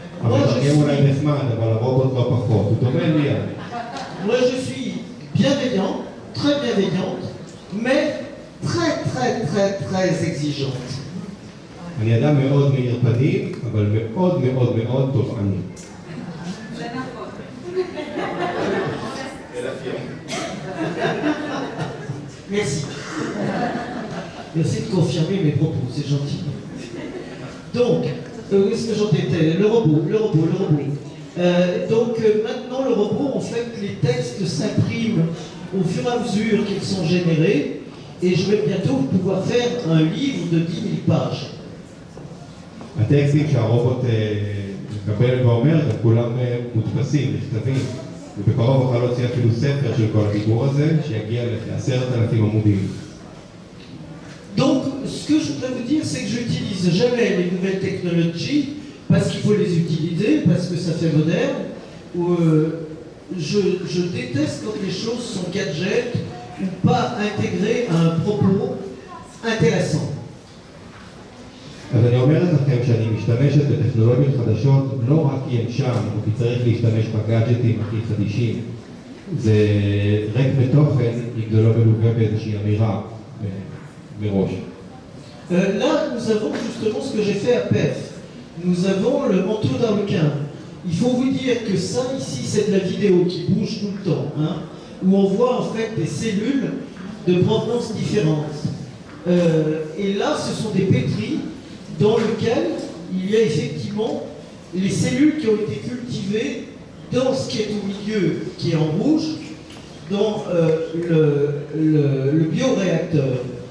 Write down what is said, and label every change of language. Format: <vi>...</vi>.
<he>אבל תרגם אולי נחמד, אבל הרובוט לא פחות, הוא דומה לי.</he> <fr>Moi, je suis bienveillant, très bienveillante, mais très, très, très, très exigeante.</fr> <he>אני אדם מאוד מאיר פנים, אבל מאוד מאוד מאוד תובעני.</he> <fr>Merci. Merci de confirmer mes propos, c'est gentil. Donc, où est-ce que j'en étais? Le robot. Maintenant, le robot, en fait, les textes s'impriment au fur et à mesure qu'ils sont générés, et je vais bientôt pouvoir faire un livre de 10 000 pages.</fr> <he>הטקסטים שהרובוט מקבל ואומר, הם כולם מודפסים, נכתבים, ובקרוב אוכל להוציא אפילו ספר של כל הדיבור הזה, שיגיע ל10,000 עמודים.</he> <fr>Donc, ce que je voudrais vous dire, c'est que j'utilise jamais les nouvelles technologies parce qu'il faut les utiliser, parce que ça fait moderne, ou je déteste quand les choses sont gadgets ou pas intégrées à un propos intéressant.</fr> <he>אז אני אומרת לכם שאני משתמשת בטכנולוגיות חדשות לא רק כי הם שם, או כי צריך להשתמש בגאדג'טים הכי חדישים. זה ריק בתוכן, אם זה לא מלווה באיזושהי אמירה מראש.</he> <fr>Là, nous avons justement ce que j'ai fait à PEF. Nous avons le manteau d'Arlequin. Il faut vous dire que ça, ici, c'est de la vidéo qui bouge tout le temps, hein, où on voit en fait des cellules de provenance différentes. Et là, ce sont des pétris dans lesquels il y a effectivement les cellules qui ont été cultivées dans ce qui est au milieu, qui est en rouge, dans le bioréacteur.</fr>